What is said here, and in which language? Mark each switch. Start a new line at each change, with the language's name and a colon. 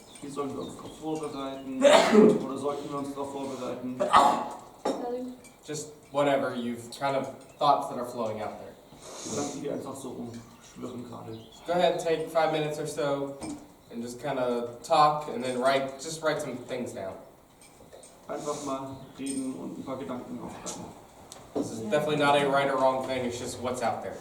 German: Wie sollen wir uns darauf vorbereiten? Oder sollten wir uns darauf vorbereiten?
English: Just whatever you've kind of thoughts that are flowing out there.
German: Gedanken, die einfach so umschwirren gerade.
English: Go ahead and take 5 minutes or so and just kind of talk and then write some things down.
German: Einfach mal reden und ein paar Gedanken aufschreiben.
English: This is definitely not a right or wrong thing, it's just what's out there.